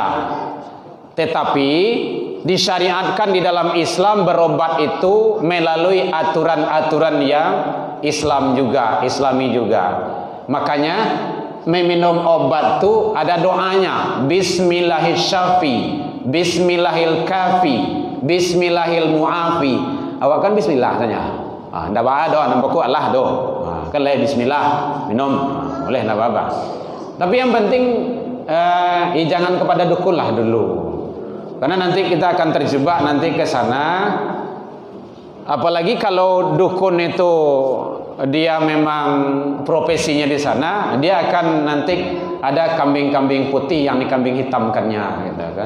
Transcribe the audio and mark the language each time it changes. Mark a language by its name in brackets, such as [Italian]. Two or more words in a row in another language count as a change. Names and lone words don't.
[Indonesian] Tetapi disyariatkan di dalam Islam berobat itu melalui aturan-aturan yang Islami juga. Makanya meminum obat itu ada doanya. [Arabic] Bismillahirrahmanirrahim, بسم الله الكافي، بسم الله المعافي. [Minangkabau] Awak kan Bismillah tanya. Ndak apa-apa nampak ku Allah doh. Kan lah Bismillah minum. Boleh ndak apa-apa. [Indonesian] Tapi yang penting jangan kepada dukun lah dulu. Karena nanti kita akan terjebak nanti ke sana. Apalagi kalau dukun itu dia memang profesinya di sana, dia akan nanti ada kambing-kambing putih yang dikambing hitamkannya gitu kan.